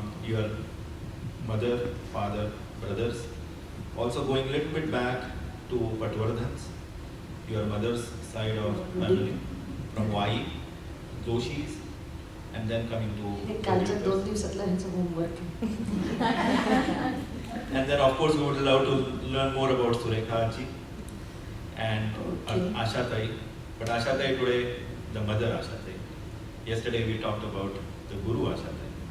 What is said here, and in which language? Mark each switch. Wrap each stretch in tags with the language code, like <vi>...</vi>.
<en>Your mother, father, brothers. Also going a little bit back to Patwardhans, your mother's side of family, from Vai, Joshis, and then coming to</en> <mr>कालच्या 2 दिवसातला ह्यांचं homework.</mr> <en>And then of course we would love to learn more about Surekha ji and Asha Tai. But Asha Tai today, the mother Asha Tai. Yesterday we talked about the Guru Asha Tai.</en>